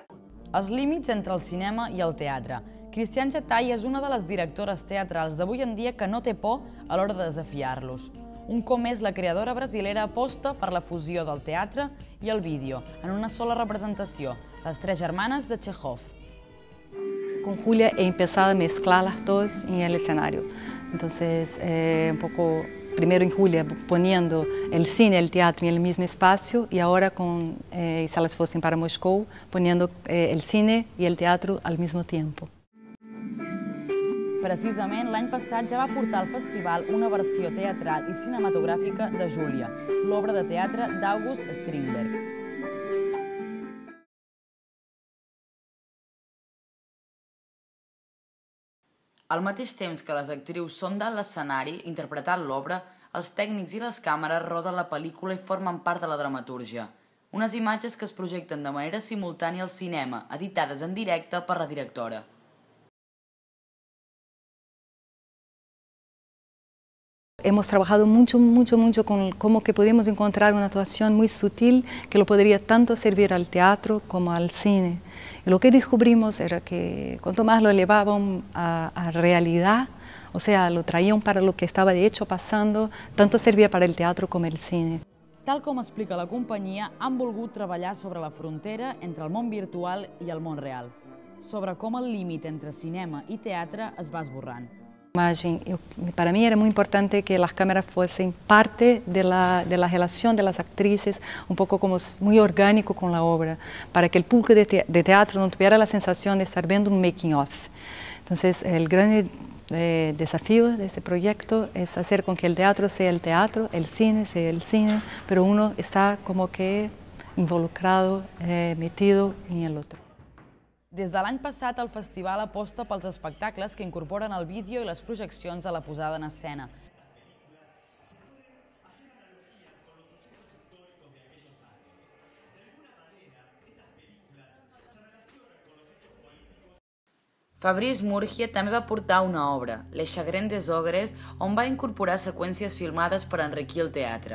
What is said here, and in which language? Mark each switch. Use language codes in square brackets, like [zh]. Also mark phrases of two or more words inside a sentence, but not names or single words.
[ca] Els límits entre el cinema i el teatre. Cristian Jatay és una de les directores teatrals d'avui en dia que no té por a l'hora de desafiar-los. Un cop més, la creadora brasilera aposta per la fusió del teatre i el vídeo en una sola representació, Les tres germanes de Chekhov. [es] Con Julia he empezado a mezclar las dos en el escenario. Entonces, un poco, primero en Julia poniendo el cine y el teatro en el mismo espacio y ahora con Si elas fossem para Moscou, poniendo el cine y el teatro al mismo tiempo. [ca] Precisament, l'any passat ja va portar al festival una versió teatral i cinematogràfica de Júlia, l'obra de teatre d'August Strindberg. Al mateix temps que les actrius són dalt l'escenari interpretant l'obra, els tècnics i les càmeres roden la pel·lícula i formen part de la dramatúrgia. Unes imatges que es projecten de manera simultània al cinema, editades en directe per la directora. [es] Hemos trabajado mucho con cómo que podemos encontrar una actuación muy sutil que lo podría tanto servir al teatro como al cine. Y lo que descubrimos era que cuanto más lo elevaban a realidad, o sea, lo traían para lo que estaba de hecho pasando, tanto servía para el teatro como el cine. [ca] Tal com explica la companyia, han volgut treballar sobre la frontera entre el món virtual i el món real, sobre com el límit entre cinema i teatre es va esborrant. [es] Para mí era muy importante que las cámaras fuesen parte de la relación de las actrices, un poco como muy orgánico con la obra, para que el público de teatro no tuviera la sensación de estar viendo un [en] making of. [es] Entonces, el gran desafío de ese proyecto es hacer con que el teatro sea el teatro, el cine sea el cine, pero uno está como que involucrado, metido en el otro. [ca] Des de l'any passat, el festival aposta pels espectacles que incorporen el vídeo i les projeccions a la posada en escena. Fabrice Murgia també va portar una obra, Les Chagrins des Ogres, on va incorporar seqüències filmades per enriquir el teatre.